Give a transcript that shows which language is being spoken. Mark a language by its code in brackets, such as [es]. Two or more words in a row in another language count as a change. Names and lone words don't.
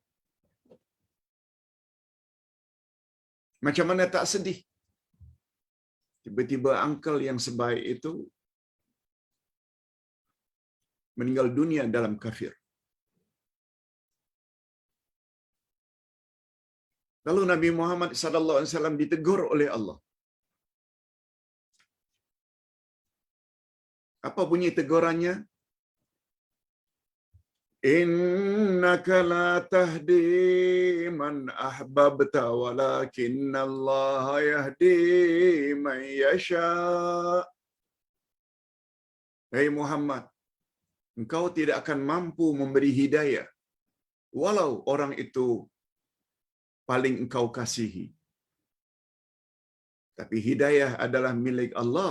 [ms] Macam mana tak sedih? Tiba-tiba uncle yang sebaik itu meninggal dunia dalam kafir. Lalu Nabi Muhammad [ar] صلى الله عليه وسلم [ms] ditegur oleh Allah. Apa bunyi tegurannya? [ar] إنك لا تهدي من أحببت ولكن الله يهدي من يشاء. [ms] Hai Muhammad, engkau tidak akan mampu memberi hidayah walau orang itu paling engkau kasihi. Tapi hidayah adalah milik Allah.